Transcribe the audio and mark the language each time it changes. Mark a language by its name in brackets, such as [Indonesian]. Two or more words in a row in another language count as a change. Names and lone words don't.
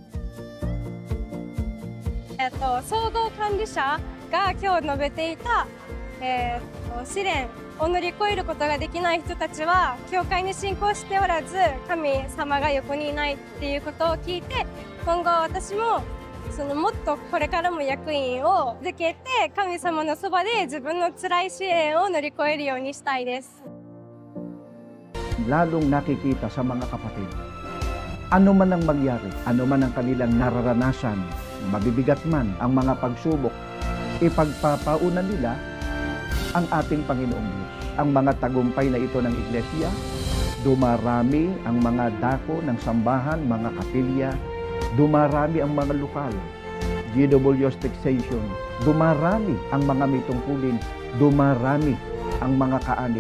[Japanese] 総合管理者が今日述べていた、試練を乗り越えることができない人たちは教会に信仰しておらず神様が横にいないっていうことを聞いて、今後私ももっとこれからも役員を続けて神様のそばで自分の辛い試練を乗り越えるようにしたいです。 [Filipino] Lalong nakikita sa mga kapatid, ano man ang mangyari, ano man ang kanilang nararanasan, mabibigat man ang mga pagsubok, ipagpapauna nila ang ating Panginoong Diyos. Ang mga tagumpay na ito ng Iglesia, dumarami ang mga dako ng sambahan, mga kapilya, dumarami ang mga lokal, GW's taxation, dumarami ang mga may tungkulin, dumarami ang mga kaanib.